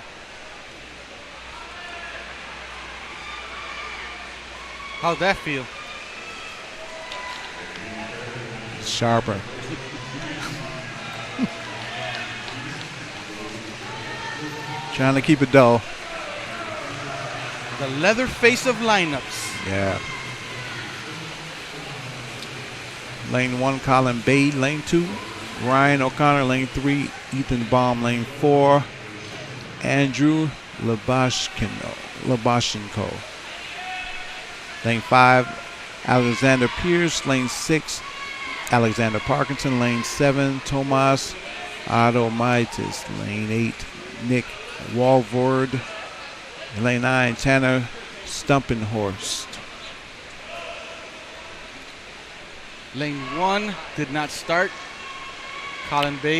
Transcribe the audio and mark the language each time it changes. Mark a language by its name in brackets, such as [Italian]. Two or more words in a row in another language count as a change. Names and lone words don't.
[English] How'd that feel? Sharper. Trying to keep it dull. The leather face of lineups. Yeah. Lane 1, Colin Bade. Lane 2, Ryan O'Connor. Lane 3, Ethan Baum. Lane 4, Andrew Labashchenko. Lane 5, Alexander Pierce. Lane 6, Alexander Parkinson. Lane 7, Tomas Adomaitis. Lane 8, Nick Walvord. Lane 9, Tanner Stumpenhorst. Lane 1 did not start. Colin Bade.